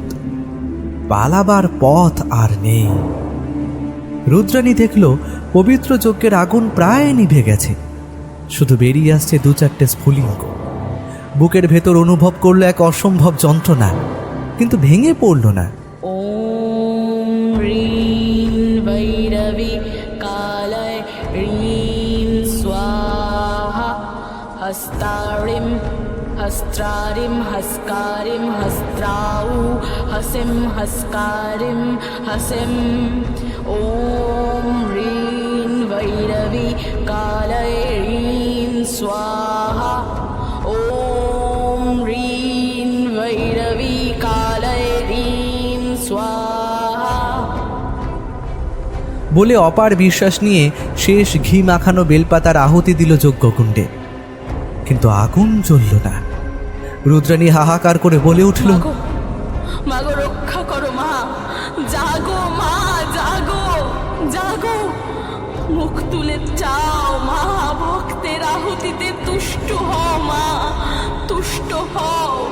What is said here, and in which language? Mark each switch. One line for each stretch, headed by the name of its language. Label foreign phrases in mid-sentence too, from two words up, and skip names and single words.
Bangla: পালাবার পথ আর নেই। রুদ্রাণী দেখল পবিত্র যজ্ঞের আগুন প্রায় নিভে গেছে, শুধু বেরিয়ে আসছে 2-4টে স্ফুলিঙ্গ। বুকের ভেতর অনুভব করলো এক অসম্ভব যন্ত্রণা, কিন্তু ভেঙে পড়ল না।
Sanskrit: ॐ ह्रीं वैरवी कालय ह्रीं स्वाहा। हस्तारिं हस्त्रारिं हस्कारिं हस्त्राउ हसिं हस्कारिं हसिं। ॐ ह्रीं वैरवी कालय ह्रीं स्वाहा। ॐ ह्रीं वैरवी कालय ह्रीं स्वाहा।
Bangla: বলে অপার বিশ্বাস নিয়ে শেষ ঘি মাখানো বেলপাতার আহুতি দিল যজ্ঞকুণ্ডে, কিন্তু আগুন জ্বলল না। রুদ্রাণী হাহাকার করে বলে উঠল, মাগো মাগো রক্ষা করো মা, জাগো মা, জাগো জাগো, মুখ তুলে চাও মা, ভক্তের আহুতিতে তুষ্ট হও মা, তুষ্ট হও।